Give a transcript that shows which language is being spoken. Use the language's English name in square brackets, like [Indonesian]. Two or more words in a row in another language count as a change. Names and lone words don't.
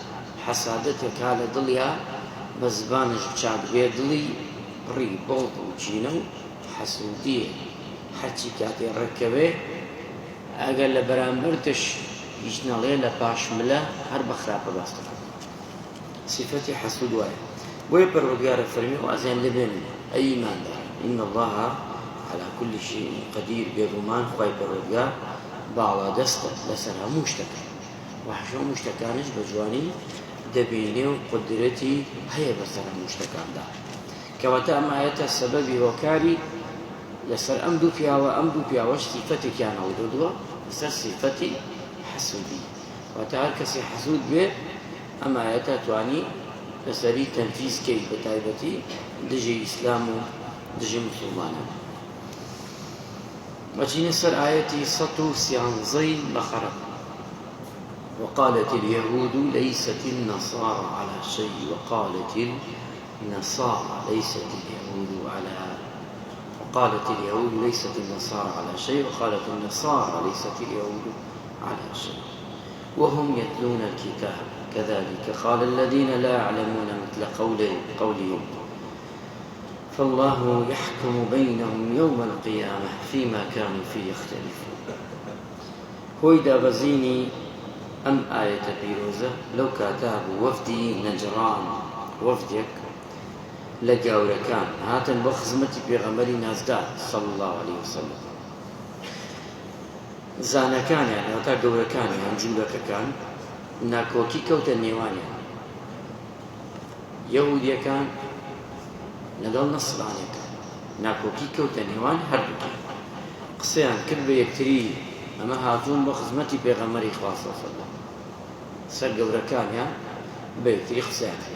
[Central Kurdish] حەسادەتێکا لە دڵیا، بە زبانش چاک بێ، دڵی پڕی بەڵق و چینە و حەسوودیە. هەرچی کاتێ ڕێکەوێ، ئەگەر لە بەرامبەرتش هیچ نەڵێ، لە پاشملە هەر بە خراپە باس دەکات. صفەتی حەسوود وایە. بۆیە پەروەردگارە فەرمێ: وازیان لێبێنن ئەی ئیماندار، [Arabic] ئین الله على كل شيء قدير. [Central Kurdish] بێگومان خوای پەروەردگار باڵادەستە لەسەر هەموو شتەکە، و هەموو شتەکانش بە جوانی دەبینێ و قودرەتی هەیە بەسەر هەموو شتەکاندا. کەواتە ئەم ئایەتە سەبەبی هۆکاری لەسەر ئەم دوو پیاوە، ئەم دوو پیاوەش صفەتێکیان هەڵدردووە لەسەر صفەتی حەسوودی. واتە هەر کەسی حەسوود بێ، ئەم ئایەتە توانی لەسەری تەنفیزکەی، بە تایبەتی دژی ئیسلام و دژی موسڵمانان. وەچینە سەر ئایەتی 113 بەقەرە: [Arabic] وقالت اليهود ليست النصارى على شيء وقالت النصارى ليست اليهود على وقالت اليهود ليست النصارى على شيء وقالت النصارى ليست اليهود على شيء وهم يتلون الكتاب كذلك قال الذين لا يعلمون مثل قولهم فالله يحكم بينهم يوم القيامة فيما كانوا فيه يختلفون. [Central Kurdish] هۆی دابەزینی ئەم ئاەتە پیرۆزە لەو کاتا بوو وەفدی نەجڕان، وەفدێک لە گاورەکان هاتن بۆ خزمەتی پێغەمبەری نازدار [Arabic] صلی الله عليه وسلم. [Central Kurdish] زانەکانیان تا گەورەکانیان جوولەکەکان ناکۆکی کەوتە نێوانیان، یەهودیەکان لەگەڵ نەسرانیەکان ناکۆکی کەوتە نێوان هەردووکیان، قسەیان کرد بە یەکتری، ئەمە هاتوون بۆ خزمەتی پێغەمبەری خوا [Arabic] صلی الله علیه وسلم، [Central Kurdish] سەر گەورەکانیان بە یەکتری قسەیان کرد.